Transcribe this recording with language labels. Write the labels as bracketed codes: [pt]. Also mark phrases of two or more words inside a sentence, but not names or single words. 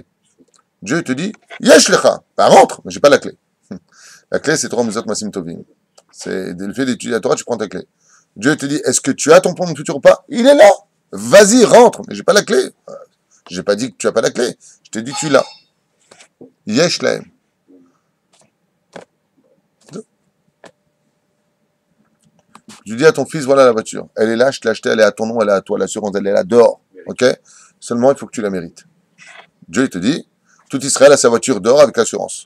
[fr] Dieu te dit, [he] יש לך, [fr] bah rentre, mais j'ai pas la clé. La clé, c'est [he] תורה מצות מעשים טובים. [fr] C'est le fait d'étudier la Torah, tu prends ta clé. Dieu te dit, est-ce que tu as ton plan de futur ou pas? Il est là. Vas-y, rentre. Mais j'ai pas la clé. J'ai pas dit que tu as pas la clé. Je t'ai dit, tu l'as. [he] יש להם. [fr] Tu dis à ton fils, voilà la voiture. Elle est là, je te l'ai achetée, elle est à ton nom, elle est à toi. L'assurance, elle est là dehors. Ok? Seulement, il faut que tu la mérites. Dieu, il te dit, tout Israël a sa voiture dehors avec l'assurance.